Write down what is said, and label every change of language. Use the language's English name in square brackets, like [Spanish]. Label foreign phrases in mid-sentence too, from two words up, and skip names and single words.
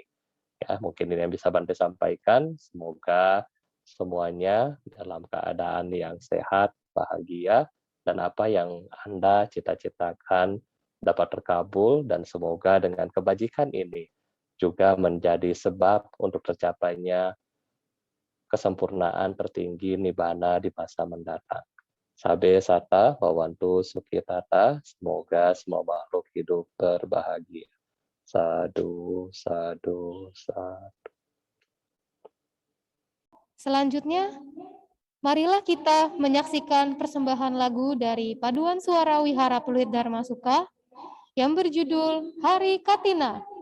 [Indonesian] Ya, mungkin ini yang bisa Bante sampaikan. Semoga semuanya dalam keadaan yang sehat, bahagia, dan apa yang Anda cita-citakan dapat terkabul, dan semoga dengan kebajikan ini juga menjadi sebab untuk tercapainya kesempurnaan tertinggi Nibbana di masa mendatang. [Pali] Sabe sata bawantu sukitata, [Indonesian] semoga semua makhluk hidup berbahagia. [Pali] Sadu, sadu, sadu. [Indonesian] Selanjutnya, marilah kita menyaksikan persembahan lagu dari Paduan Suara Wihara Pluit Dharma Suka yang berjudul Hari Katina.